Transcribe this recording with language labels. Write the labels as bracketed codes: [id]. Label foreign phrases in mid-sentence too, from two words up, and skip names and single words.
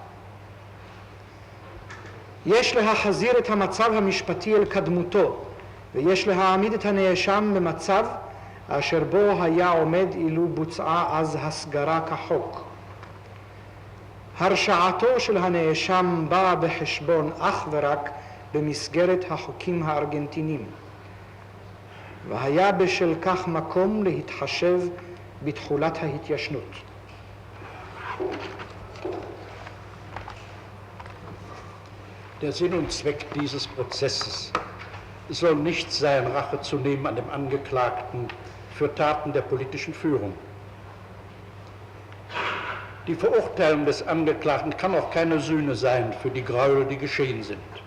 [he] יש להחזיר את המצב המשפטי אל קדמותו, ויש להעמיד את הנאשם במצב אשר בו היה עומד אילו בוצעה אז הסגרה כחוק. הרשעתו של הנאשם באה בחשבון אך ורק במסגרת החוקים הארגנטינים, והיה בשל כך מקום להתחשב בתחולת ההתיישנות. [de] Der Sinn und Zweck dieses Prozesses soll nicht sein, Rache zu nehmen an dem Angeklagten für Taten der politischen Führung. Die Verurteilung des Angeklagten kann auch keine Sühne sein für die Gräuel, die geschehen sind.